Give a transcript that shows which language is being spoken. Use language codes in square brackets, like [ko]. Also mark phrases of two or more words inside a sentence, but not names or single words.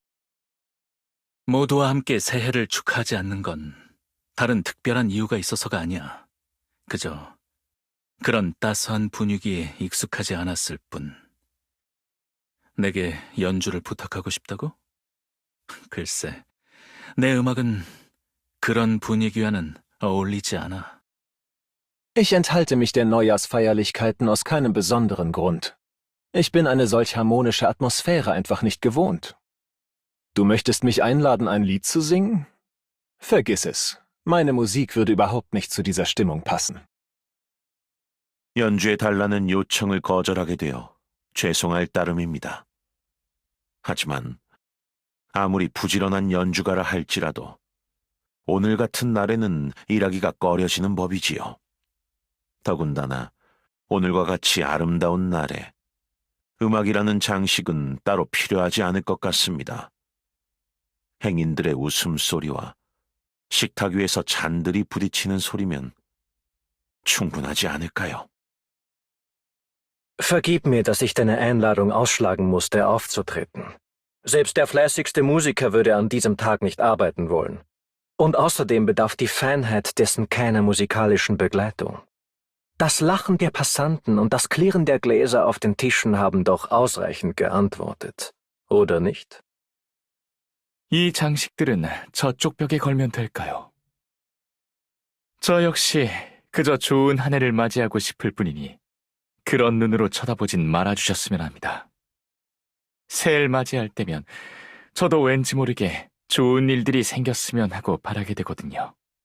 [ko] 모두와 함께 새해를 축하하지 않는 건 다른 특별한 이유가 있어서가 아니야. 그저 그런 따스한 분위기에 익숙하지 않았을 뿐. 내게 연주를 부탁하고 싶다고? 글쎄, 내 음악은 그런 분위기와는 어울리지 않아. [de] Ich enthalte mich der Neujahrsfeierlichkeiten aus keinem besonderen Grund. Ich bin eine solch harmonische Atmosphäre einfach nicht gewohnt. Du möchtest mich einladen, ein Lied zu singen? Vergiss es. Meine Musik würde überhaupt nicht zu dieser Stimmung passen. [ko] 연주해달라는 요청을 거절하게 되어 죄송할 따름입니다. 하지만 아무리 부지런한 연주가라 할지라도 오늘 같은 날에는 일하기가 꺼려지는 법이지요. 더군다나 오늘과 같이 아름다운 날에 음악이라는 장식은 따로 필요하지 않을 것 같습니다. 행인들의 웃음소리와 식탁 위에서 잔들이 부딪히는 소리면 충분하지 않을까요? [de] Vergib mir, dass ich deine Einladung ausschlagen musste, aufzutreten. Selbst der fleißigste Musiker würde an diesem Tag nicht arbeiten wollen. Und außerdem bedarf die Feinheit dessen keiner musikalischen Begleitung. Das Lachen der Passanten und das Klirren der Gläser auf den Tischen haben doch ausreichend geantwortet, oder nicht? [ko] 이 장식들은 저쪽 벽에 걸면 될까요? 저 역시 그저 좋은 한 해를 맞이하고 싶을 뿐이니 그런 눈으로 쳐다보진 말아주셨으면 합니다. 새해를 맞이할 때면 저도 왠지 모르게 좋은 일들이 생겼으면 하고 바라게 되거든요.